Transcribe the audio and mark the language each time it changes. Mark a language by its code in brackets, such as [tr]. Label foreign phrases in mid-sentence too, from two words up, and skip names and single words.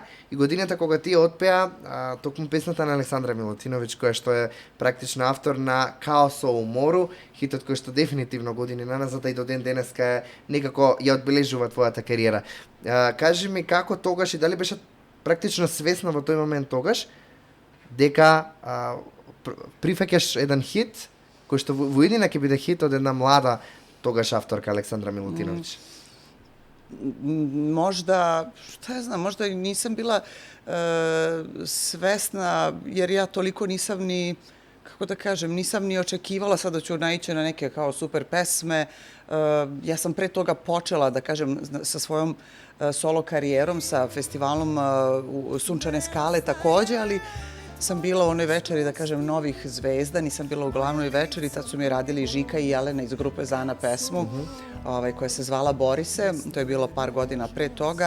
[mk] И годината кога ти отпеа токму песната на Александра Милутиновиќ, која што е практично автор на Каосо у мору, хитот кој што дефинитивно години наназад и до ден денеска е некако ја одбележува твојата кариера. Кажи ми како тогаш и дали беше практично свесна во тој момент тогаш дека прифаќаш еден хит кој што во иднина ќе биде хит од една млада тогаш авторка Александра Милутиновиќ? [sr] Možda, šta ja znam, možda nisam bila svesna, jer ja toliko nisam ni, kako da kažem, nisam ni očekivala sad da ću naići na neke kao super pesme. Ja sam pre toga počela, da kažem, sa svojom solo karijerom, sa festivalom Sunčane skale takođe, ali sam bila u onoj večeri, da kažem, novih zvezda, nisam bila u glavnoj večeri, tad su mi radili Žika i Jelena iz grupe Zana pesmu, koja se zvala Borise, to je bilo par godina pre toga.